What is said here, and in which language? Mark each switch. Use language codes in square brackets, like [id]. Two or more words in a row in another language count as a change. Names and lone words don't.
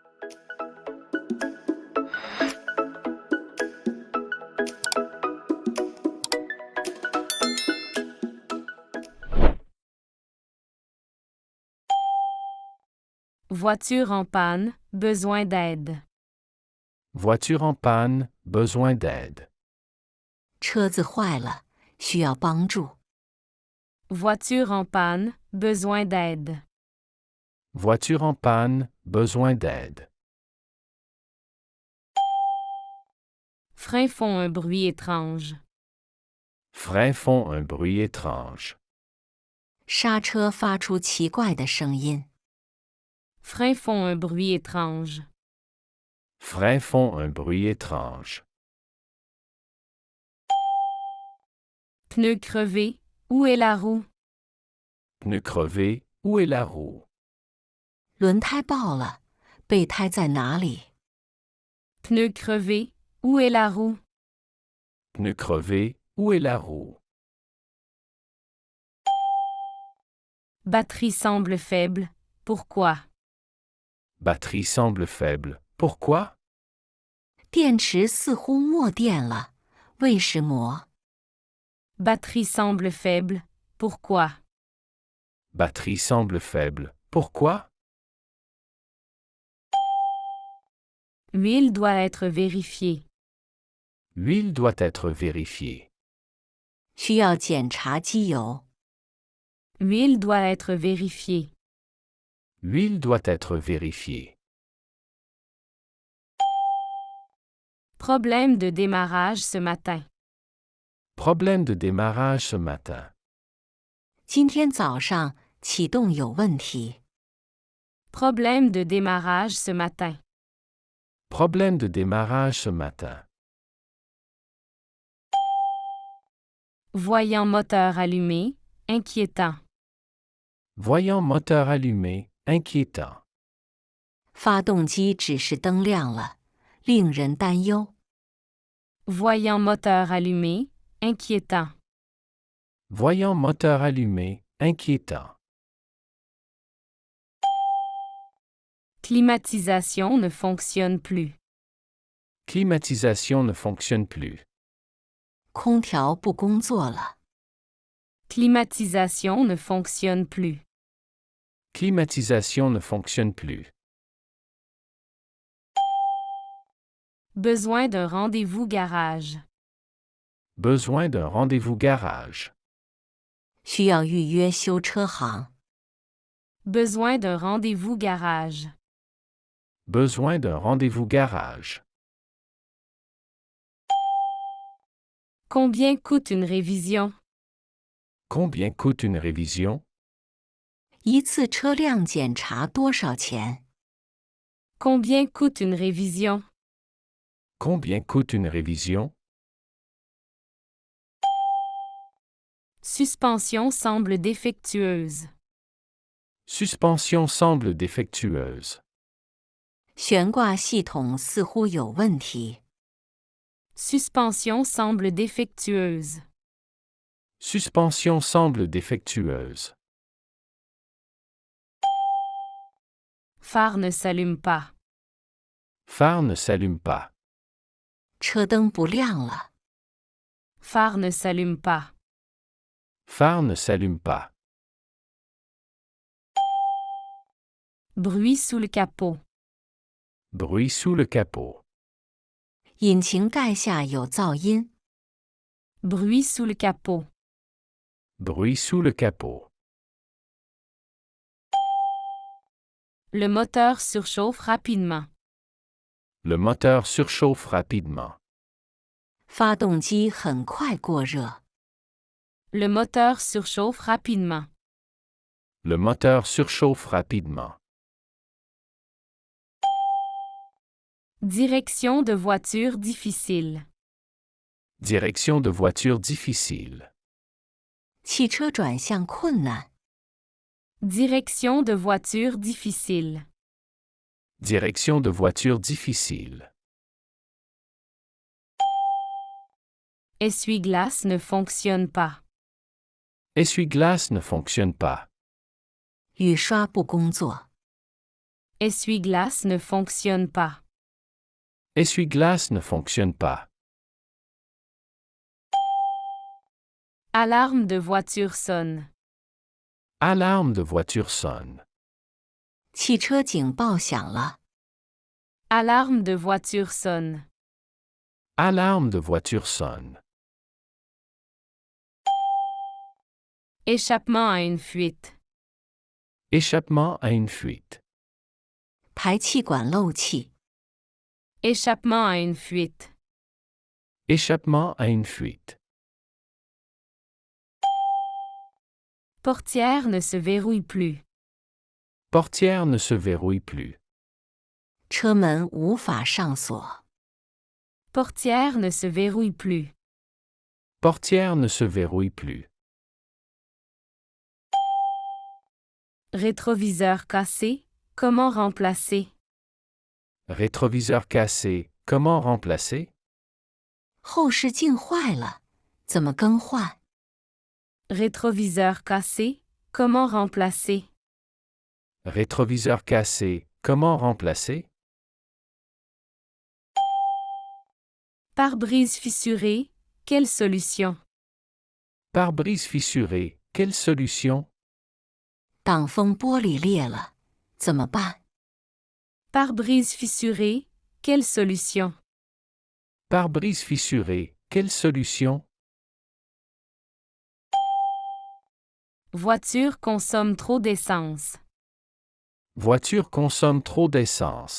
[fr] Voiture en panne, besoin d'aide. Voiture en panne, besoin d'aide. [zh] 车子坏了，需要帮助。 [fr] Voiture en panne, besoin d'aide. Voiture en panne, besoin d'aide. Freins font un bruit étrange. Freins font un bruit étrange. [zh] 刹车发出奇怪的声音。 [fr] Freins font un bruit étrange. Freins font un bruit étrange. Pneu crevé, où est la roue? Pneu crevé, où est la roue? [zh] 轮胎爆了，备胎在哪里？ [fr] Pneu crevé, où est la roue? Pneu crevé, où est la roue? Batterie semble faible, pourquoi? Batterie semble faible. Pourquoi? [zh] 电池似乎没电了，为什么？ [fr] Batterie semble faible, pourquoi? Batterie semble faible. Pourquoi? Huile doit être vérifiée. L'huile doit être vérifiée. [zh] 需要检查机油。 [fr] Huile doit être vérifiée. L'huile doit être vérifiée. Problème de démarrage ce matin. Problème de démarrage ce matin. [zh] 今天早上启动有问题。 [fr] Problème de démarrage ce matin. Problème de démarrage ce matin. Voyant moteur allumé, inquiétant. Voyant moteur allumé, inquiétant. [zh] 发动机指示灯亮了，令人担忧。 [fr] Voyant moteur allumé, inquiétant. Voyant moteur allumé, inquiétant. Climatisation ne fonctionne plus. Climatisation ne fonctionne plus. [zh] 空调不工作了。 [fr] Climatisation ne fonctionne plus. Climatisation ne fonctionne plus. Besoin d'un rendez-vous garage. Besoin d'un rendez-vous garage. [zh] 需要预约修车行。 [fr] Besoin d'un rendez-vous garage. Besoin d'un rendez-vous garage. Combien coûte une révision? Combien coûte une révision? [zh] 一次车辆检查多少钱？ [fr] Combien coûte une révision? Combien coûte une révision? Suspension semble défectueuse. Suspension semble défectueuse. [zh] 悬挂系统似乎有问题。 [fr] Suspension semble défectueuse. Suspension semble défectueuse. Phare ne s'allume pas. Phare ne s'allume pas. [zh] 车灯不亮了。 [fr] Phare ne s'allume pas. Phare ne s'allume pas. Bruit sous le capot. Bruit sous le capot. [zh] 引擎盖下有噪音。 [fr] Bruit sous le capot. Bruit sous le capot. Le moteur surchauffe rapidement. Le moteur surchauffe rapidement. [zh] 发动机很快过热。 [fr] Le moteur surchauffe rapidement. Le moteur surchauffe rapidement. Direction de voiture difficile. Direction de voiture difficile. [zh] 汽车转向困难。 [fr] Direction de voiture difficile. Direction de voiture difficile. Essuie-glace ne fonctionne pas. Essuie-glace ne fonctionne pas. [zh] 雨刷不工作。 [fr] Essuie-glace ne fonctionne pas. Essuie-glace ne fonctionne pas. Alarme de voiture sonne. Alarme de voiture sonne. [zh] 汽车警报响了。 [fr] Alarme de voiture sonne. Alarme de voiture sonne. Échappement à une fuite. Échappement à une fuite. [zh] 排气管漏气。 [fr] Échappement à une fuite. Échappement à une fuite. Portière ne se verrouille plus. Portière ne se verrouille plus. [zh] 车门无法上锁。 [fr] Portière ne se verrouille plus. Portière ne se verrouille plus. Rétroviseur cassé, comment remplacer? Rétroviseur cassé, comment remplacer? [zh] 后视镜坏了，怎么更换？ [fr] Rétroviseur cassé, comment remplacer? Rétroviseur cassé, comment remplacer? Pare-brise fissuré, quelle solution? Pare-brise fissuré, quelle solution? [zh] 挡风玻璃裂了，怎么办？ [fr] Pare-brise fissuré, quelle solution? Pare-brise fissuré, quelle solution? Voiture consomme trop d'essence. Voiture consomme trop d'essence.